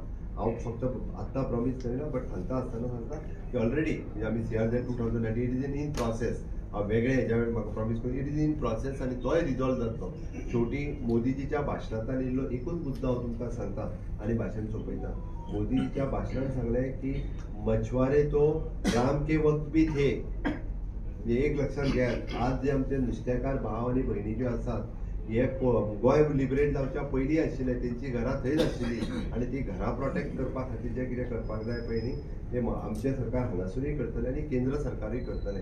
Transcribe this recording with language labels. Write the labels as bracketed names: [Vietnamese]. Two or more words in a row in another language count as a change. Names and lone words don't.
[Konkani] हांव फक्त आत्तां प्रॉमिस करिना बट सांगता आसतना सांगता की ऑलरेडी म्हणजे आमी CRZ 2019 [English] it is in process. [Konkani] हांव वेगळे हेज्या वेळी म्हाका प्रॉमिस करून [English] it is in process [Konkani] आनी तोय रिजॉल्व जातलो. शेवटी मोदीजीच्या भाशणांतल्यान इल्लो एकूच मुद्दो हांव तुमकां सांगता आनी भाशण सोंपयता. मोदीजीच्या भाशणांत सांगलें की [Hindi] मछुआरे तो राम के वक्त भी थे. [Konkani] म्हणजे एक लक्षात घेयात, आज जे आमचे नुस्तेकार भाव आनी भयणी ज्यो आसात हे गोंय लिबरेट जावच्या पयलीं आशिल्ले, तेंची घरां थंयच आशिल्लीं आनी ती घरां प्रोटेक्ट करपा खातीर जें कितें करपाक जाय पळय न्ही तें आमचें सरकार हांगासरूय करतलें आनी केंद्र सरकारूय करतलें.